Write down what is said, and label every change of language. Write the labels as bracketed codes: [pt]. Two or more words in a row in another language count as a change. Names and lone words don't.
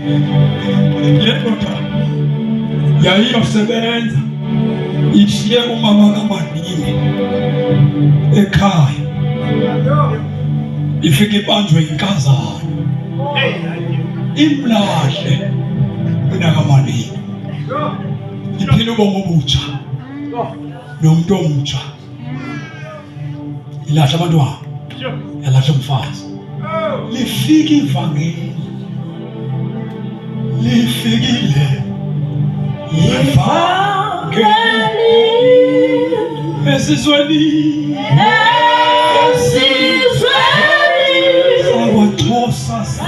[xh] Le ndoda yayiyosebenza ishiye umama kamanini ekhaya, ifike ibanjwe inkazana imlahle unakamanini, iphila ubomi obutsha nomuntu omutsha. Ilahla abantwana, yalahla umfazi. Lifika ivangeli, lifikile ivangeli esizweni, sawaXhosa